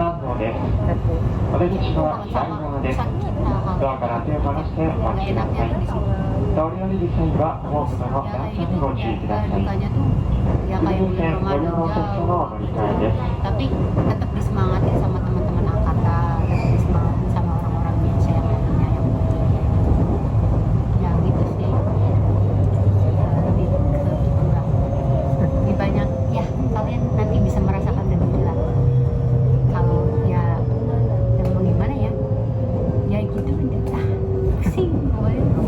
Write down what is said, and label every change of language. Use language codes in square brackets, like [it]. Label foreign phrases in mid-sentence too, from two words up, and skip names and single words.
[ja] です。 [id] Kepo. [ja] お出口 [id] Itu [ja] は [id] kalau [ja] 左 [id] sama [ja] 側です。 [id] urusan kita hal [ja] ドアから手を離してお待 [id] nggak [ja] ちくだ [id] enaknya [ja] さい。 [id] tuh di situ. [ja] 通り降りる際はホームの [id] Ya [ja] 段 [id] kayak [ja] 差 [id] gitu [ja] にご注 [id] ya, [ja] 意ください。 [id] dukanya tuh ya [ja] 久 [id] kayak [ja] 留 [id] bulan [ja] 線ご利用 [id] Ramadan [ja] のお客様 [id] jauh. [ja] を乗り換えです。 [id] Tapi tetap disemangatin sama teman-teman angkatan, tetap disemangatin sama orang-orang biasa yang lainnya yang ya gitu sih. Lebih ke kurang lebih banyak ya, kalian nanti bisa merasakan sendiri lah kalau ya yang mau gimana ya gitu udah pusing pokoknya.